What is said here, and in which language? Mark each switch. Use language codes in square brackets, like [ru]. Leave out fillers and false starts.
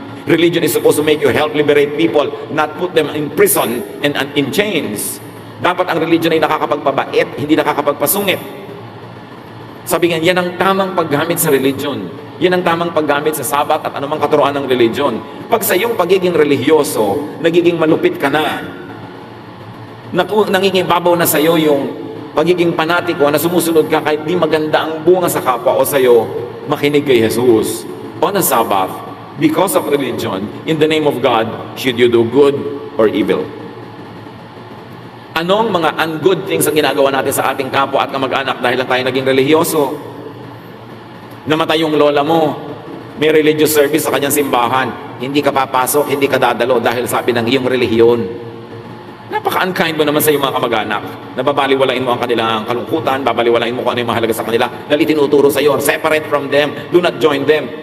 [en] Religion is supposed to make you help liberate people, not put them in prison and in chains. [tl] Dapat ang religion ay nakakapagpabait, hindi nakakapagpasungit. Sabi nga, yan ang tamang paggamit sa religion. Yan ang tamang paggamit sa sabat at anumang katuruan ng religion. Pag sa iyong pagiging religyoso, nagiging malupit ka na. Nangingibabaw na sa iyo yung pagiging panatiko na sumusunod ka kahit di maganda ang bunga sa kapwa o sa iyo, makinig kay Jesus. [en] On a Sabbath, because of religion, in the name of God, should you do good or evil? [tl] Anong mga ungood things ang ginagawa natin sa ating kapwa at kamag-anak dahil lang tayo naging religyoso? Namatay yung lola mo, may religious service sa kanyang simbahan, hindi ka papasok, hindi ka dadalo dahil sabi ng iyong relihiyon. Napaka-unkind mo naman sa iyong mga kamag-anak. Nababaliwalain mo ang kanilang kalungkutan, babaliwalain mo kung ano yung mahalaga sa kanila, dahil itinuturo sa iyo, [en] separate from them, do not join them.